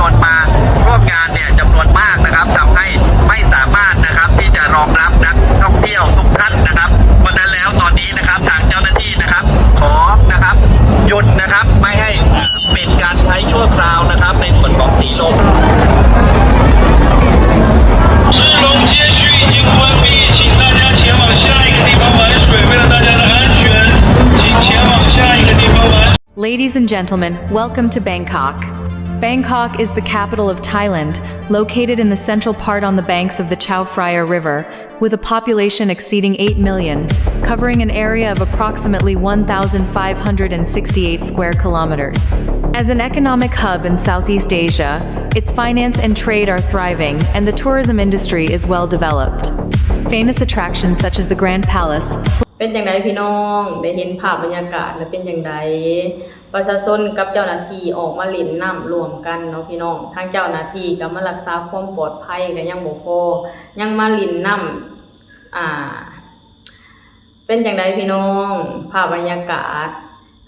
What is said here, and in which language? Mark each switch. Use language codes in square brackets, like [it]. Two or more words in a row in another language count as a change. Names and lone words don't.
[th] นมาร่วมงานเนี่ยจำนวนมากนะครับทำให้ไม่สามารถนะครับที่จะรองรับนักท่องเที่ยวทุกท่านนะครับเพราะนั้นแล้วตอนนี้นะครับทางเจ้าหน้าที่นะครับขอนะครับหยุดนะครับไม่ให้ปิดการใช้ชั่วคราวนะครับในส่วนของสีลม [zh] 石龙街区已经关闭，请大家前往下一个地方玩水。为了大家的安全，请前往下一个地方玩。 [en] Ladies and gentlemen, welcome to Bangkok. Bangkok is the capital of Thailand, located in the central part on the banks of the Chao Phraya River, with a population exceeding 8 million, covering an area of approximately 1,568 square kilometers. As an economic hub in Southeast Asia, its finance and trade are thriving, and the tourism industry is well developed. Famous attractions such as the Grand Palace, [th] เป็นอย่างไรพี่น้องได้เห็นภาพบรรยากาศแล้วเป็นอย่างไรประชาชนกับเจ้าหน้าที่ออกมาเล่นน้ำรวมกันเนาะพี่น้องทางเจ้าหน้าที่ ก็มารักษาความปลอดภัยก็ยังบ่พอยังมาเล่นน้ำเป็นอย่างไรพี่น้องภาพบรรยากาศส